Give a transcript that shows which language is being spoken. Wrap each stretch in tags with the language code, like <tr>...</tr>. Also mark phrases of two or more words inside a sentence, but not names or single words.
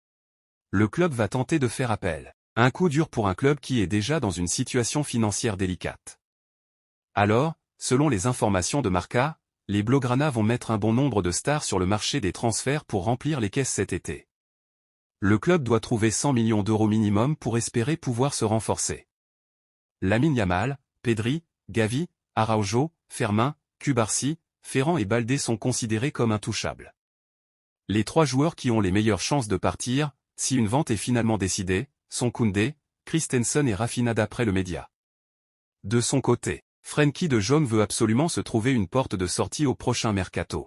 <fr>Le club va tenter de faire appel. Un coup dur pour un club qui est déjà dans une situation financière délicate. Alors, selon les informations de Marca, les Blaugrana vont mettre un bon nombre de stars sur le marché des transferts pour remplir les caisses cet été. Le club doit trouver 100 millions d'euros minimum pour espérer pouvoir se renforcer. Lamine Yamal, Pedri, Gavi, Araujo, Fermin, Cubarsí, Ferran et Balde sont considérés comme intouchables. Les 3 joueurs qui ont les meilleures chances de partir, si une vente est finalement décidée, sont Koundé, Christensen et Rafinha d'après le média. De son côté, Frenkie de Jong veut absolument se trouver une porte de sortie au prochain mercato.</fr>